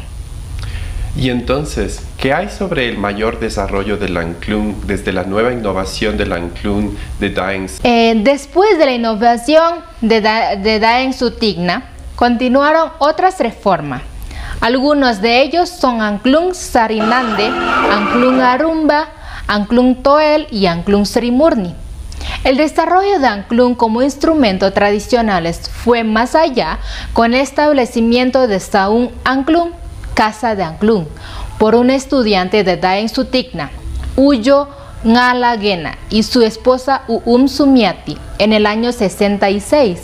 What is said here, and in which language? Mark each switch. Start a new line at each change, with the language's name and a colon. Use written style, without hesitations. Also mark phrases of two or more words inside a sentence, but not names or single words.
Spanish: Y entonces, ¿qué hay sobre el mayor desarrollo del angklung desde la nueva innovación del angklung de Daeng? Después de la innovación de Daeng Sutigna, continuaron otras reformas. Algunos de ellos son angklung Sarinande, angklung Arumba, angklung Toel y angklung Sri Murni. El desarrollo de angklung como instrumento tradicionales fue más allá con el establecimiento de Saung Angklung, Casa de Angklung, por un estudiante de Daeng Sutigna, Uyo Ngalagena y su esposa Sumiati en el año 66.